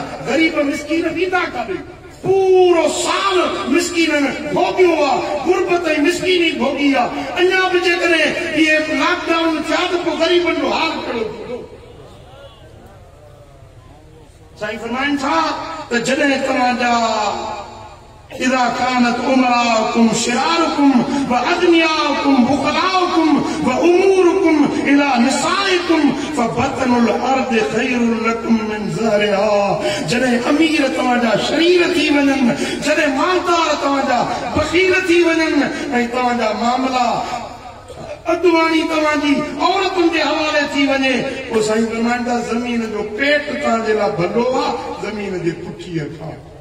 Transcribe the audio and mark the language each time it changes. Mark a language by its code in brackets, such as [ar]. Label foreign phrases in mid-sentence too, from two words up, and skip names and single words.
[sd] ग़रीब मिस्कीन वेंदा काॾे। पूरो साल मिस्कीननि भोॻियो आहे, गुरबत ऐं मिस्कीनी भोॻी आहे। अञा बि जेकॾहिं इहे लॉकडाउन थिया त पोइ ग़रीबनि जो हाल कहिड़ो थींदो। साईं फरमाइनि था त जॾहिं तव्हांजा [ar] إذا كانت أمراؤكم شراركم وأغنياؤكم بخلاءكم وأموركم إلى نسائكم فبطن الأرض خير لكم من ظهرها. [sd] जॾहिं अमीर तव्हांजा शरीर थी वञनि, जॾहिं मालदार तव्हांजा बख़ील थी वञनि, ऐं तव्हांजा मामला अदवानी तव्हांजी औरतुनि जे हवाले थी वञे, पोइ साईं फरमाइनि था ज़मीन जो पेट तव्हांजे लाइ भलो आहे ज़मीन जे पुठीअ खां।